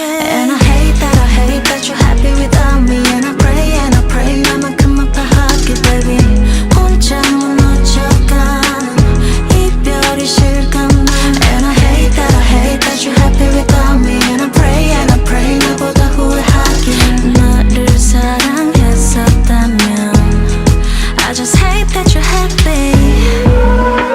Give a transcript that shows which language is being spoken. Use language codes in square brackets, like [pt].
[en] And I hate that you're happy without me. And I pray [ko] 나만큼 아파하길 [en] baby. [ko] 혼자 무너져가는 이별이 싫건 난. [en] And I hate that you're happy without me. And I pray [ko] 나보다 후회하길. 너를 사랑했었다면 [en] I just hate that you're happy.